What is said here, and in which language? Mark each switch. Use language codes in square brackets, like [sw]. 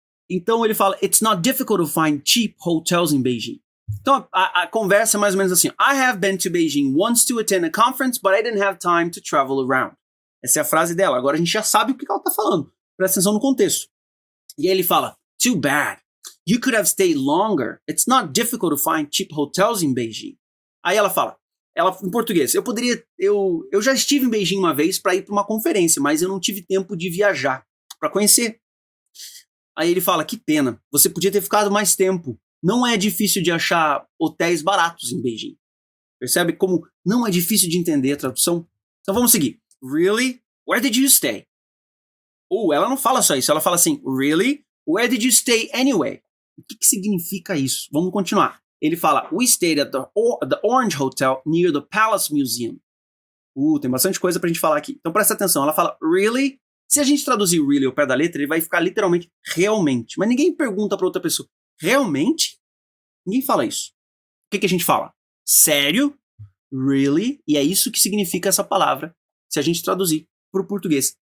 [pt] Então ele fala, [en] it's not difficult to find cheap hotels in Beijing. [pt] Então a conversa é mais ou menos assim, [en] I have been to Beijing once to attend a conference, but I didn't have time to travel around. [pt] Essa é a frase dela. Agora a gente já sabe o que ela está falando. Presta atenção no contexto. E aí ele fala, [en] too bad. You could have stayed longer. It's not difficult to find cheap hotels in Beijing. [pt] Aí ela fala, em português, eu já estive em Beijing uma vez para ir para uma conferência, mas eu não tive tempo de viajar para conhecer. Aí ele fala, que pena, você podia ter ficado mais tempo. Não é difícil de achar hotéis baratos em Beijing. Percebe como não é difícil de entender a tradução? Então vamos seguir. [en] Really? Where did you stay? [pt] Ela não fala só isso, ela fala assim, really? [en] Where did you stay anyway? [pt] O que significa isso? Vamos continuar. Ele fala, [en] we stayed at the Orange Hotel near the Palace Museum. [pt] Tem bastante coisa pra gente falar aqui. Então presta atenção, ela fala, really? Se a gente traduzir really ao pé da letra, ele vai ficar literalmente realmente. Mas ninguém pergunta pra outra pessoa, realmente? Ninguém fala isso. O que a gente fala? Sério? Really? E é isso que significa essa palavra, se a gente traduzir pro português.